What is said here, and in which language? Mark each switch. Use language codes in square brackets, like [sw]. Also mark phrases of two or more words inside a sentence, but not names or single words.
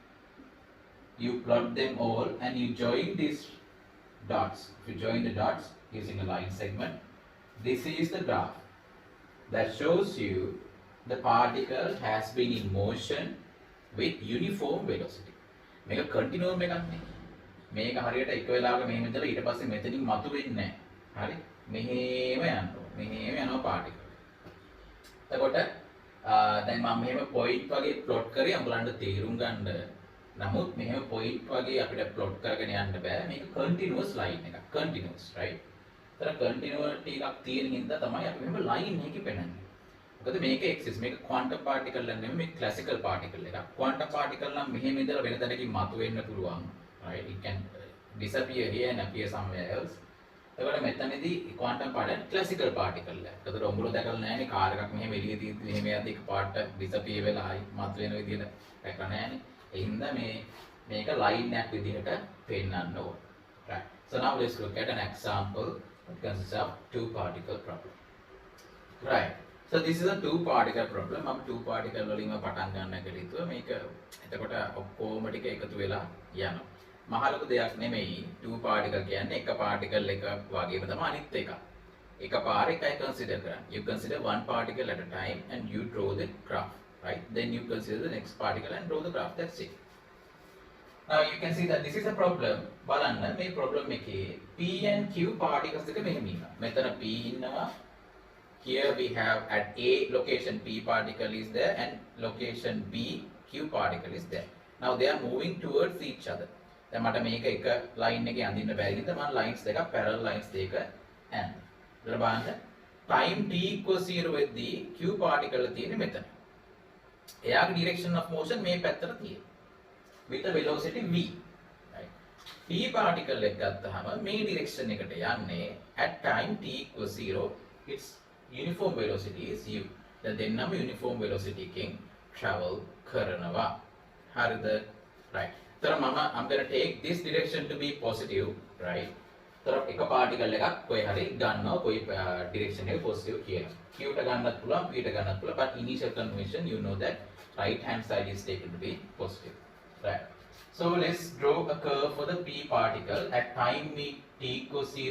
[en] You plot them all and you join these dots. If you join the dots using a line segment, this is the graph that shows you the particle has been in motion with uniform velocity. [si] මේක continuum එකක් නේ. මේක හරියට එක වෙලාවක මෙහෙම ඉඳලා ඊට පස්සේ මෙතනින් මතුවෙන්නේ නැහැ. හරි? මෙහෙම යනවා. මෙහෙම යනවා particle. එතකොට දැන් මම මෙහෙම point වගේ plot කරේ අඹලන්න තේරුම් ගන්න. නමුත් මෙහෙම point වගේ අපිට plot කරගෙන යන්න බෑ. මේක [en] continuous line [si] එකක්. [en] Continuous, right? [si] ඒතර continuity එකක් තියෙන හින්දා තමයි අපි මෙහෙම line එකකින් පෙන්නන්නේ. මොකද මේක එක්සිස් මේක [en] quantum particle [si] එක නෙමෙයි මේක [en] classical particle [si] එකක්. [en] quantum particle [si] නම් මෙහෙම ඉඳලා වෙන තැනකින් මතුවෙන්න පුළුවන්. right? [en] It can disappear here and appear somewhere else. [si] එතකොට මෙතනදී [en] quantum particle classical particle [si] එක. ඒතකොට උඹලෝ දැකලා නැහැනේ කාර් එකක් මෙහෙම එළිය තියෙද්දි මෙහෙම යද්දි එක පාට disappear වෙලා ආයි මතුවෙන විදිහට දැකලා නැහැනේ. ඒ හින්දා මේක line එකක් විදිහට පෙන්නන්න ඕන. right? [en] So now let's look at an example that consists of two particle problem. right? So this is a two particle problem. [si] මම [en] two particle [si] වලින්ම පටන් ගන්න කියලා හිතුවා. මේක එතකොට ඔක්කොම ටික එකතු වෙලා යනවා. මහ ලොකු දෙයක් නෙමෙයි. [en] two particle [si] කියන්නේ එක particle එක වගේම තමයි අනිත් එක. එකපාර එකයි consider කරන්න. [en] You consider one particle at a time and you draw the graph, right? Then you consider the next particle and draw the graph. That's it. Now you can see that this is a problem. [si] බලන්න මේ problem එකේ [en] P and Q particles [si] දෙක මෙහෙම ඉන්නවා. මෙතන P ඉන්නවා. [en] Here we have at A location P particle is there and location B Q particle is there. Now they are moving towards each other. [si] දැන් මට මේක එක line එකේ අඳින්න බැරි නිසා මම lines දෙකක් [en] parallel lines [si] දෙක and ඉතල බලන්න [en] time t equals 0 [si] වෙද්දී Q particle තියෙන්නේ මෙතන. එයාගේ [en] direction of motion [si] මේ පැත්තට තියෙනවා. [en] with a velocity v, right? P particle [si] එක ගත්තාම මේ direction එකට යන්නේ [en] at time t equals 0 its uniform velocity is u. [si] දැන් දෙන්නම [en] uniform velocity [si] එකෙන් travel කරනවා. හරිද? right. තර මම [en] I'm going to take this direction to be positive, right? [si] තර එක particle එකක් කොයි හරි ගන්නවා කොයි direction එක positive කියලා. q ට ගන්නත් පුළුවන් p ට ගන්නත් පුළුවන්, [en] but initial convention you know that right hand side is taken to be positive. Right. So let's draw a curve for the p particle at time t equals 0.